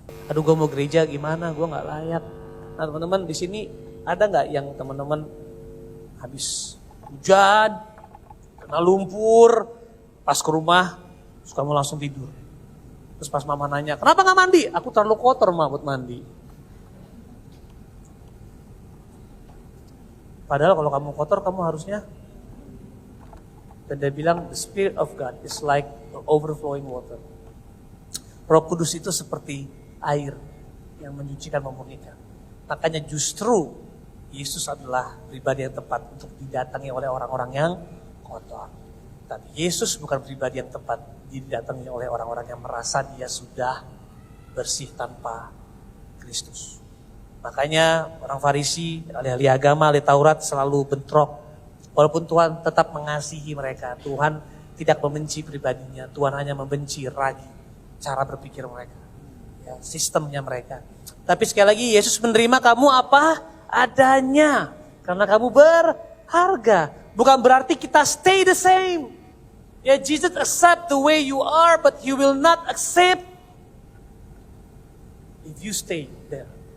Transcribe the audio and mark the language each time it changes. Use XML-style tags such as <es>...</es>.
<id>Aduh gue mau gereja gimana, gue gak layak. Nah teman-teman, di sini ada gak yang teman-teman habis hujan, kena lumpur, pas ke rumah, terus kamu langsung tidur. Terus pas mama nanya, kenapa gak mandi? Aku terlalu kotor mah buat mandi. Padahal kalau kamu kotor, kamu harusnya. Dan dia bilang,</id> <en>the Spirit of God is like overflowing water.</en> <id>Roh Kudus itu seperti air yang menyucikan, memurnikan. Makanya justru Yesus adalah pribadi yang tepat untuk didatangi oleh orang-orang yang kotor. Tapi Yesus bukan pribadi yang tepat didatangi oleh orang-orang yang merasa dia sudah bersih tanpa Kristus. Makanya orang Farisi, ahli-ahli agama, ahli Taurat selalu bentrok. Walaupun Tuhan tetap mengasihi mereka, Tuhan tidak membenci pribadinya, Tuhan hanya membenci ragi, cara berpikir mereka, ya, sistemnya mereka. Tapi sekali lagi Yesus menerima kamu apa adanya, karena kamu berharga. Bukan berarti kita</id> <en>stay the same. Ya, Jesus accept the way you are, but He will not accept if you stay there.</en>